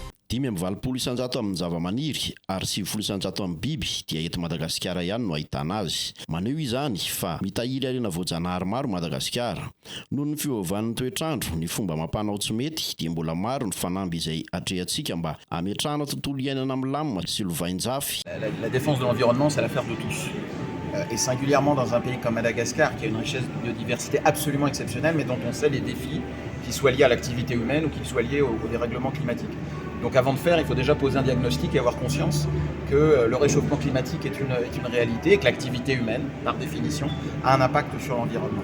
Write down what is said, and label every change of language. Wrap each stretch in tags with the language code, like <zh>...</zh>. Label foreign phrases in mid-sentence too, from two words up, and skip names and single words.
<mg>5 isanjato amin'ny zavamaniry ary 9 isanjato amin'ny biby dia eto Madagasikara ihany no ahitana azy. Maneho izany fa mitahiry harena voajanahary maro Madagasikara. Noho ny fiovaovan'ny toetrandro, ny fomba amam-panao tsy mety dia mbola maro ny fanamby izay atrehantsika mba hametrahana tontolo iainana milamina sy lovain-jafy.</mg> <fr>La défense de l'environnement, c'est l'affaire de tous. Et singulièrement dans un pays comme Madagascar, qui a une richesse de biodiversité absolument exceptionnelle, mais dont on sait les défis, qu'ils soient liés à l'activité humaine ou qu'ils soient liés au dérèglement climatique. Donc avant de faire, il faut déjà poser un diagnostic et avoir conscience que le réchauffement climatique est une réalité et que l'activité humaine, par définition, a un impact sur l'environnement.</fr>